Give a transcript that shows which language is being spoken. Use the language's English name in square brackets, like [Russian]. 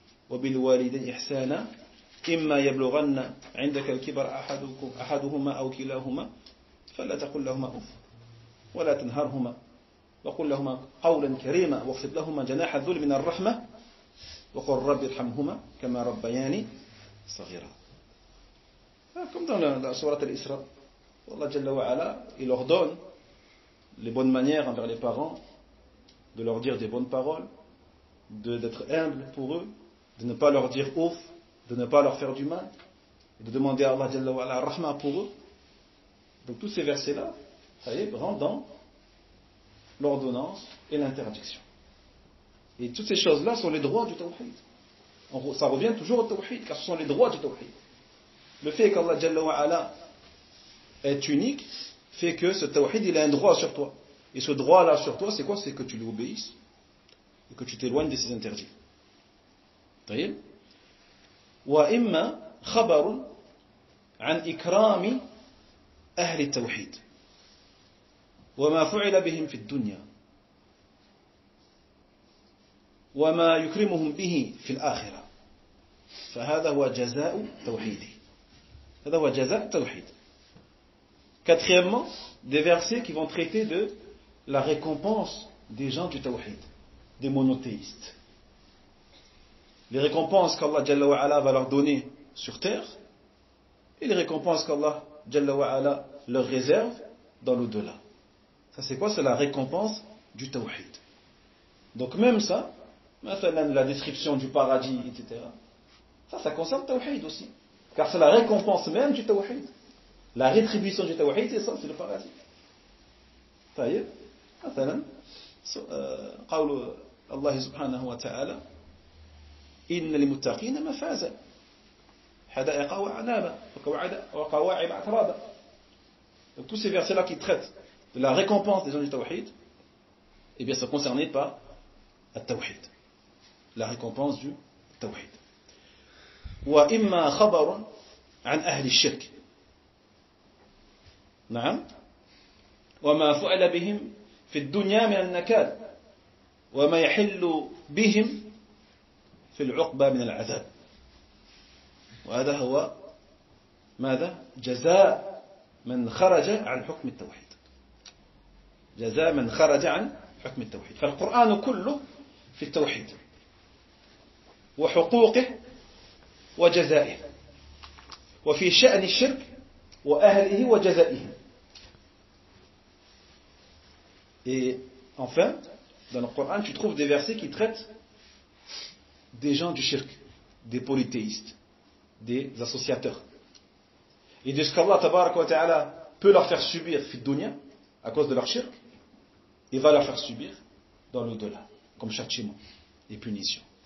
[Arabic] وبالوالدين إحسانا إما يبلغن عندك الكبر أحدهما أو كلاهما فلا تقل لهما أف ولا تنهرهما وقل لهما قولا كريما واخفض لهما جناح الذل من الرحمة وقل رب ارحمهما كما ربياني صغيرا. [French] Comme dans la sourate al-Isra, Allah Jalla wa Ala, il leur donne les bonnes manières envers les parents, de leur dire des bonnes paroles, d'être humble pour eux, de ne pas leur dire ouf, de ne pas leur faire du mal, et de demander à Allah Jalla wa Ala rahma pour eux. Donc tous ces versets-là, ça y est, rentrent dans l'ordonnance et l'interdiction. Et toutes ces choses-là sont les droits du tawhid. Ça revient toujours au tawhid, car ce sont les droits du tawhid. Le fait qu'Allah Jalla wa Ala est unique fait que ce tawhid, il a un droit sur toi. Et ce droit-là sur toi, c'est quoi? C'est que tu lui obéisses et que tu t'éloignes de ses interdits. [Arabic] طيب وإما خبر عن إكرام أهل التوحيد وما فعل بهم في الدنيا وما يكرمهم به في الآخرة فهذا هو جزاء توحيده. هذا هو جزاء التوحيد. [French] Quatrièmement, des versets qui vont traiter de la récompense des gens du tawhid, des monothéistes. Les récompenses qu'Allah Jalla wa Ala va leur donner sur terre et les récompenses qu'Allah Jalla wa Ala leur réserve dans l'au-delà. Ça c'est quoi? C'est la récompense du tawhid. Donc même ça, la description du paradis, etc. Ça concerne le tawhid aussi. Car c'est la récompense même du tawhid. La rétribution du tawhid, c'est ça, c'est le paradis. [Arabic] طيب مثلا قول الله سبحانه وتعالى إن للمتقين مفازا حدائق وأعنابا وقواعب أترابا. [French] Donc tous ces versets-là qui traitent de la récompense des gens du tawhid, eh bien sont concernés par le tawhid, la récompense du tawhid. [Arabic] وإما خبر عن أهل الشرك نعم وما فعل بهم في الدنيا من النكال وما يحل بهم في العقبة من العذاب. وهذا هو ماذا؟ جزاء من خرج عن حكم التوحيد. جزاء من خرج عن حكم التوحيد. فالقرآن كله في التوحيد وحقوقه وجزائه وفي شأن الشرك وأهله وجزائهم. [French] Et enfin, dans le Coran, tu trouves des versets qui traitent des gens du shirk, des polythéistes, des associateurs. Et de ce qu'Allah tabaraka wa ta'ala peut leur faire subir [Arabic] fi dunya, [French] à cause de leur shirk, il va leur faire subir dans l'au-delà, comme châtiment et punition.